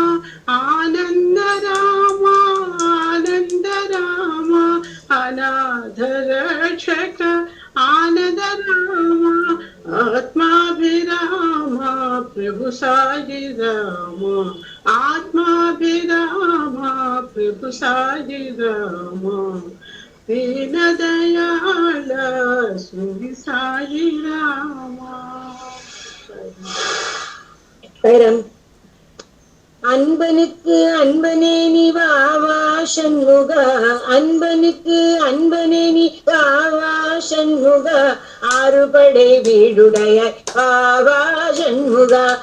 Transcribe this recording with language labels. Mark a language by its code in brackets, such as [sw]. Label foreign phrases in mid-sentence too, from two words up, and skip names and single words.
[sa] आनंद रामा, आनंद रामा, अनाथ रक्षक आनंद रामा, आत्माभिरामा प्रभु साई रामा, आत्माभिरामा प्रभु साई रामा, दीन दयाळ श्री साई रामा. [ta] சாய்ராம். அன்பனுக்கு அன்பனே நீ வாவா சண்முகா, அன்பனுக்கு அன்பனே நீ வாவா சண்முகா, ஆறுபடை வீடுடையாய் வாவா சண்முகா,